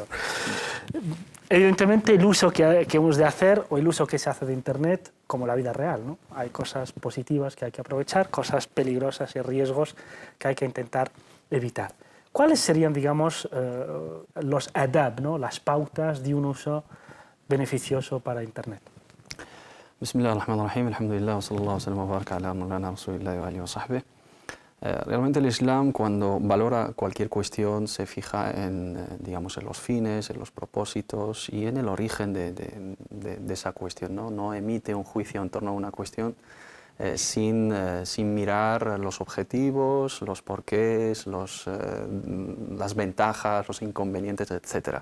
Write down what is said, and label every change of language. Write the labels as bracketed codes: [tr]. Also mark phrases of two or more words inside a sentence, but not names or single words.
[es] Evidentemente el uso que hemos de hacer o el uso que se hace de Internet, como la vida real, ¿no? Hay cosas positivas que hay que aprovechar, cosas peligrosas y riesgos que hay que intentar evitar. ¿Cuáles serían, digamos, los adab, ¿no? Las pautas de un uso beneficioso para Internet? [ar] بسم الله الرحمن الرحيم، الحمد لله، وصلى الله وسلم وبارك على مولانا رسول الله وآله وصحبه. [es] Realmente el Islam, cuando valora cualquier cuestión, se fija en, digamos, en los fines, en los propósitos y en el origen de esa cuestión, ¿no? No emite un juicio en torno a una cuestión sin mirar los objetivos, los porqués, las ventajas, los inconvenientes, etc.